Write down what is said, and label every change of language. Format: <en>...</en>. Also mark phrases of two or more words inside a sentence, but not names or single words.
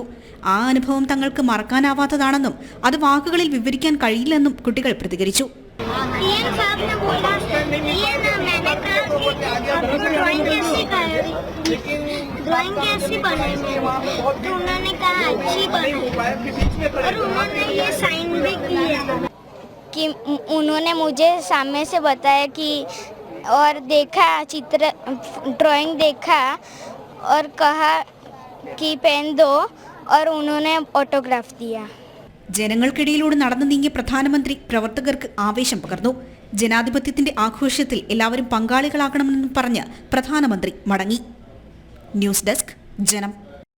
<ml>ആ അനുഭവം തങ്ങൾക്ക് മറക്കാനാവാത്തതാണെന്നും അത് വാക്കുകളിൽ വിവരിക്കാൻ കഴിയില്ലെന്നും കുട്ടികൾ പ്രതികരിച്ചു.</ml> <hi>उन्होंने मुझे सामने से बताया कि और देखा चित्र ड्राइंग देखा और कहा कि पेन दो और उन्होंने ऑटोग्राफ दिया.</hi> <ml>ജനങ്ങൾക്കിടയിലൂടെ നടന്നു നീങ്ങിയ പ്രധാനമന്ത്രി പ്രവർത്തകർക്ക് ആവേശം പകർന്നു. ജനാധിപത്യത്തിന്റെ ആഘോഷത്തിൽ എല്ലാവരും പങ്കാളികളാകണമെന്നും പറഞ്ഞ് പ്രധാനമന്ത്രി മടങ്ങി.</ml> <en>news desk</en> <ml>ജനം.</ml>